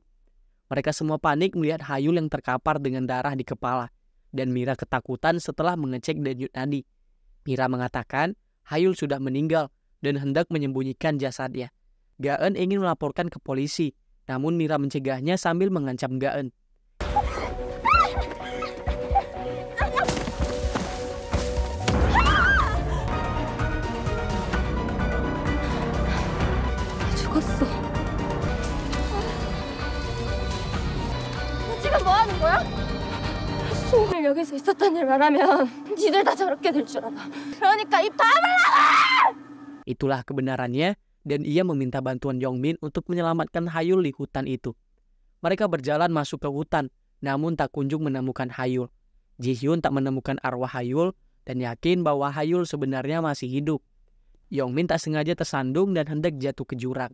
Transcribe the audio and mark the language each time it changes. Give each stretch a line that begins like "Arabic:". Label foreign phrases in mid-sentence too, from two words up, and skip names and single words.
Indonesian: Mereka semua panik melihat Hayul yang terkapar dengan darah di kepala, dan Mira ketakutan setelah mengecek denyut nadi. Mira mengatakan Hayul sudah meninggal dan hendak menyembunyikan jasadnya. Gaan ingin melaporkan ke polisi, namun Mira mencegahnya sambil mengancam Gaan.
Korean: 죽었어. 지금 뭐 하는 거야? 수홍을 여기서 있었던 일 말하면 니들 다 저렇게 될 줄 알아. 그러니까 입 다물라!
Indonesian: Itulah kebenarannya, dan ia meminta bantuan Yong-min untuk menyelamatkan Hayul di hutan itu. Mereka berjalan masuk ke hutan, namun tak kunjung menemukan Hayul. Ji-hyun tak menemukan arwah Hayul dan yakin bahwa Hayul sebenarnya masih hidup. Yong-min tak sengaja tersandung dan hendak jatuh ke jurang.